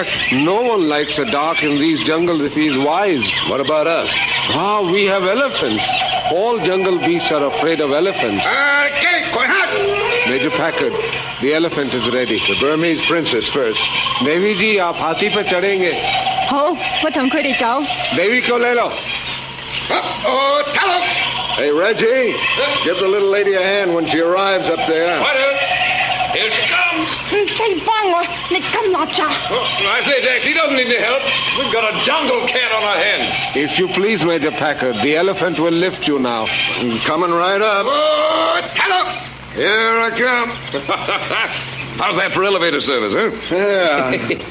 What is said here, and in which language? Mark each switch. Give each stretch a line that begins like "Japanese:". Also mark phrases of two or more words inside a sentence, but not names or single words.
English: No one likes the dark in these jungles if he is wise. What about us? Ah, we have elephants. All jungle beasts are afraid of elephants. Major Packard, the elephant is ready. The Burmese princess first.
Hindi: देवी जी, आप हाथी पे चढ़ेंगे.
Cantonese: 好，我同佢哋走。
Hindi: देवी को ले लो.
English: Hey, Reggie, give the little lady a hand when she arrives up there. Righto. Here
Cantonese: 西幫我，你咁邋遢。
English: I say, Jax, he doesn't need any help. We've got a jungle cat on our hands. If you please, Major Packard, the elephant will lift you now. Coming right up. Oh, hello. Here I come. How's that for elevator service, huh? Yeah.